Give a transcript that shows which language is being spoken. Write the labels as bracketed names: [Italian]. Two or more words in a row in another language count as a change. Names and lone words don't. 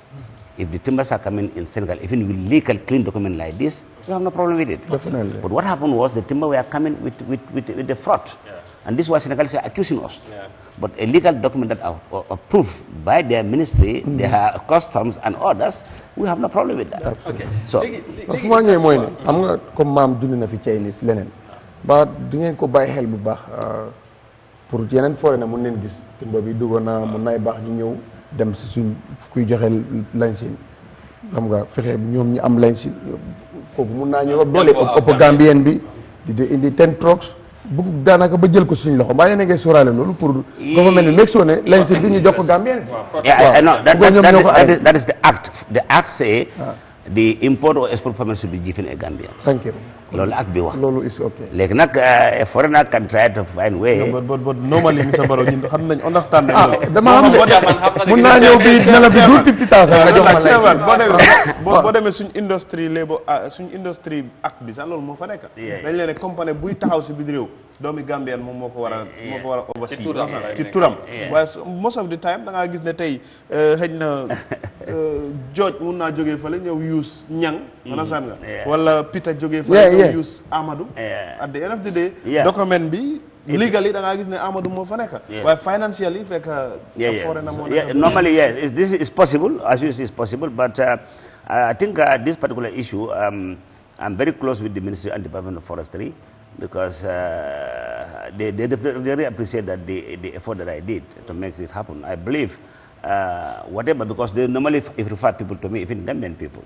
[English] If the timbers are coming in Senegal, even with legal clean document like this, we have no problem with it. Definitely. But what happened was the timber were coming with the fraud. And this was Senegal accusing us. But a legal document that are approved by their ministry, their customs and others, we have no problem with that. Okay. So, [Wolof] fu ma ñëw mooy ne xam nga comme maam dund na fi Chinese leneen ba di ngeen ko bàyyi xel bu baax pour yeneen forêt na mun leen gis timba bi duggoon na mun nay baax ñu ñëw dem si suñ kuy joxe lañ si xam nga fexe ñoom ñu am lañ si kooku mun naa ñëw doole ëpp Gambien bi di indi 10 trucks bu daanaka ba jël ko suñu loxo mbaa yéen a ngi sóoraale loolu pour government bi [English] make sure [Wolof] ne lañ si bi ñu jox ko Gambien [English] that is the act. The act say the import or export permit should be given a Gambian. Thank you. [Wolof] Loolu act bi wax. [English] Loolu is okay. [Wolof] Léegi nag [English] a foreigner can try to find way. No, but normally Mr. [Wolof] Barrow ñun xam nañ understand nañ. dama xam ne mun naa ñëw fii ne la bi du 50,000 nga jox ma lay boo demee suñ industrie labor suñ industrie act bi sax loolu moo fa nekk. dañ leen ne compagnie buy taxaw si biir réew doomi Gambien moom moo ko war a oversee ci turam waaye [English] most of the time [Wolof] da ngaa gis ne tey xëy na George mun naa jógee fële ñëw use ñang understand nga wala Peter jógee fële ñëw use Amadou [English] at the end of the day [Wolof] document bi legally da ngaa gis ne Amadou moo fa nekk waaye financially fekk foreigner moo nekk [English] normally yes this is possible as you see is possible but I think this particular issue I'm very close with the Ministry and Department of Forestry because they really appreciate that the effort that I did to make it happen. I believe whatever, because they normally if refer people to me, even Gambian peoples.